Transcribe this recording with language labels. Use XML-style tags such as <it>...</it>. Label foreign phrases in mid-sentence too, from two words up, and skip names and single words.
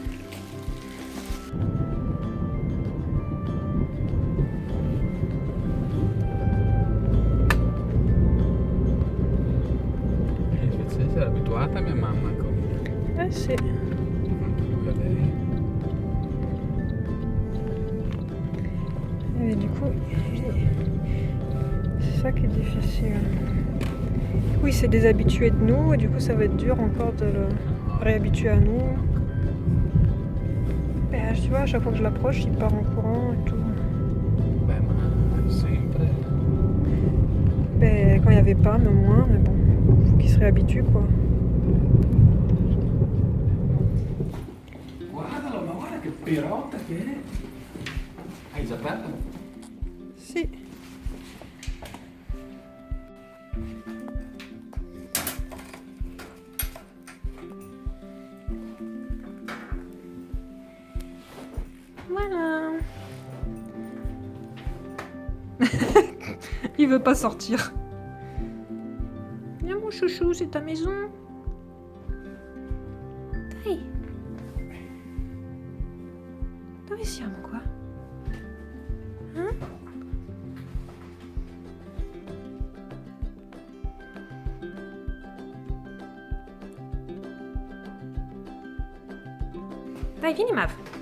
<it>Era abituata mia mamma Eh sì. a lei.</it> <fr>Et du coup, c'est ça qui est difficile. Oui, c'est des habitués de nous et du coup ça va être dur encore de le réhabituer à nous. Ben, tu vois, à chaque fois que je l'approche, il part en courant et tout.</fr> <it>Beh, ma sempre.</it> <fr>Ben, quand il n'y avait pas, même moins, mais bon, faut qu'il se réhabitue quoi.</fr> <it>Guardalo, ma guarda che pirota che è. Hai già aperto? Si.</it> <fr>Voilà. Il veut pas sortir. Viens mon chouchou, c'est ta maison.</fr> <it>Dai. Dove siamo qua? Hein? Dai, vieni Mav.</it>